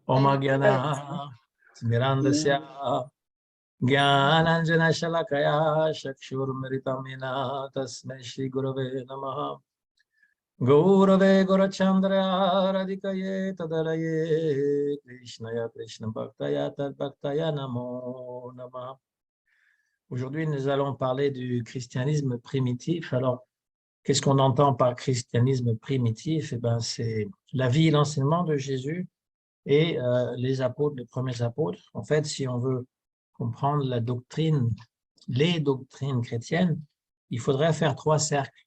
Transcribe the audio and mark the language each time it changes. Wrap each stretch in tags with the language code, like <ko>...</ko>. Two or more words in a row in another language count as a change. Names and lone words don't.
<sa>Omagana Smirandasya Gyananjana Shalakaya Shakshurmritamina Tasmai Shri Gurave Namaha Gaurave Gorachandra Radhikaye Tadaraye Krishnaya Krishna Bhaktaya Tad Bhaktaya Namo Namaha.</sa> <fr>Aujourd'hui, nous allons parler du christianisme primitif. Alors, qu'est-ce qu'on entend par christianisme primitif? Eh bien, c'est la vie et l'enseignement de Jésus et les apôtres, les premiers apôtres. En fait, si on veut comprendre la doctrine, les doctrines chrétiennes, il faudrait faire 3 cercles.</fr>